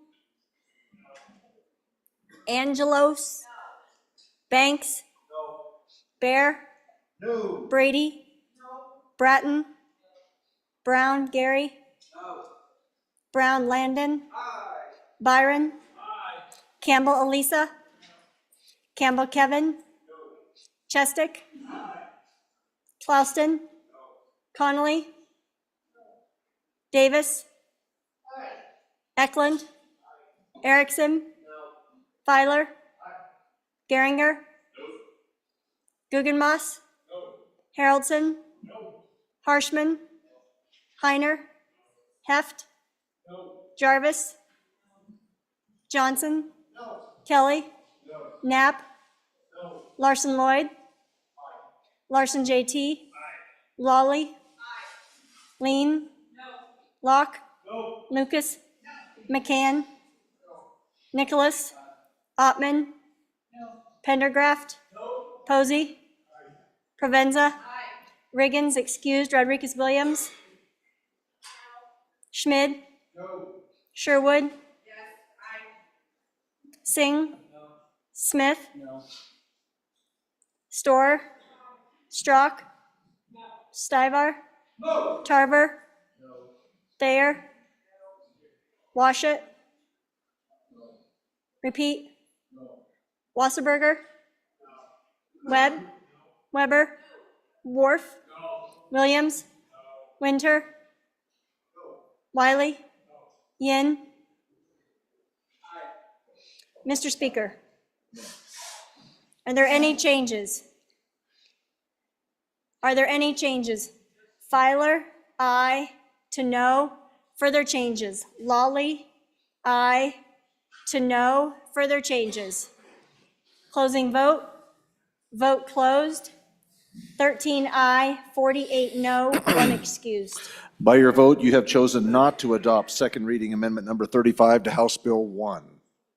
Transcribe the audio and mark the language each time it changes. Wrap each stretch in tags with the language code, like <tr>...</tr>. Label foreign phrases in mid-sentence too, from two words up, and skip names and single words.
<en>Angelos? Banks? No. Bear? No. Brady? No. Bratton? Brown, Gary? No. Brown, Landon? Aye. Byron? Aye. Campbell, Elisa? Campbell, Kevin? No. Chestick? Aye. Clauston? No. Connolly? No. Davis? Aye. Eklund? Aye. Erickson? No. Filer? Aye. Geringer? No. Guggenmoss? No. Haroldson? No. Harshman? No. Heiner? No. Heft? No. Jarvis? No. Johnson? No. Kelly? No. Knapp? No. Larson Lloyd? Aye. Larson JT? Aye. Lawley? Aye. Lean? No. Locke? No. Lucas? No. McCann? No. Nicholas? Aye. Ottman? No. Pendergraft? No. Posey? Aye. Provenza? Aye. Riggins, excused. Rodriguez Williams? Schmid? No. Sherwood? Yes. Aye. Singh? No. Smith? No. Storer? No. Strock? No. Stivar? No. Tarver? No. Thayer? No. Washut? No. Repeat? No. Wasserberger? No. Webb? No. Weber? No. Wharf? No. Williams? No. Winter? No. Wiley? No. Yin? Aye. Mr. Speaker, are there any changes? Are there any changes? Filer, aye. To no. Further changes. Lawley, aye. To no. Further changes. Closing vote. Vote closed. 13 aye, 48 no, 1 excused. By your vote, you have chosen not to adopt second reading amendment number 35 to House Bill 1.</en>